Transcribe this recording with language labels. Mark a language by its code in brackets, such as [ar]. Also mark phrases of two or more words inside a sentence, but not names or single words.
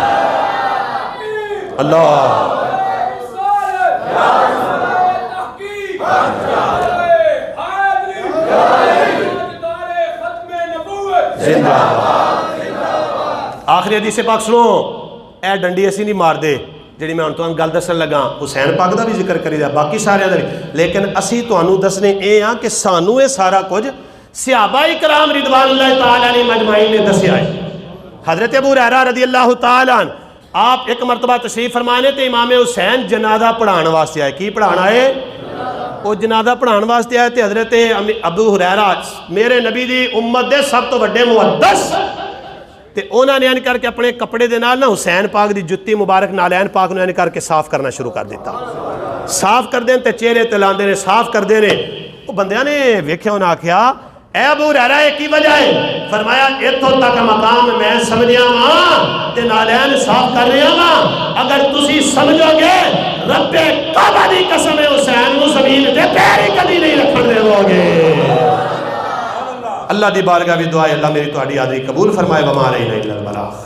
[pa] اللہ زندہ آخری حدیث پاک سنو اے ڈنڈی ایسی نہیں مار دے جڑی میں انتوان گل دسن لگا حسین پاک دا بھی ذکر کری دا باقی سارے دا بھی لیکن اسی تو انو دسنے اے ہاں کہ سانو اے سارا کچھ صحابہ اکرام رضوان اللہ تعالیٰ نے مجمعین نے دسیا ہے حضرت ابو ہریرہ رضی اللہ تعالیٰ عنہ آپ ایک مرتبہ تشریف فرمانے تے امام حسین جنازہ پڑھان واسطے آئے کی پڑھانا ہے وہ جنازہ پڑھان واسطے آئے تے حضرت ابو ہریرہ میرے نبی دی امت دے سب تو بڑے محدث تے انہوں نے کر کے اپنے کپڑے دے نال نا حسین پاک دی جتی مبارک نالین پاک [ar] نے کر کے صاف کرنا شروع کر دیتا صاف کر دیں تے چہرے تے لاندے نے صاف کر دے نے وہ بندیاں نے ویکھیا انہاں آکھیا اے [pa] ابو ہریرہ یہ کی وجہ ہے فرمایا ایتھوں تک مقام میں سمجھیا ہاں تے نالین صاف کر رہا ہاں اگر تسی سمجھو گے رب کعبہ دی قسم حسین نو زمین تے پیر ہی کبھی نہیں رکھن دے گے اللہ دی بارگاہ بھی دعا ہے اللہ میری تہاڈی حاضری قبول فرمائے [ar] وما علینا الا البلاغ